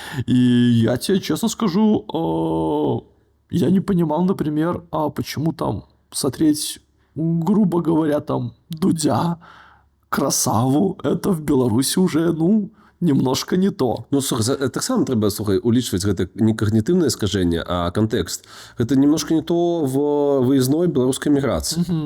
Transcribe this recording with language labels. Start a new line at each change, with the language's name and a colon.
Russian: И я тебе честно скажу, я не понимал, например, почему там смотреть, грубо говоря, там Дудя, Красаву, это в Беларуси уже, ну, немножко не то.
Belarusian: Ну, слухай, таксама трэба, слухай, улічваць гэта
Russian: не когнитивное искажение,
Belarusian: а контекст.
Russian: Это немножко не то в выездной белорусской миграции.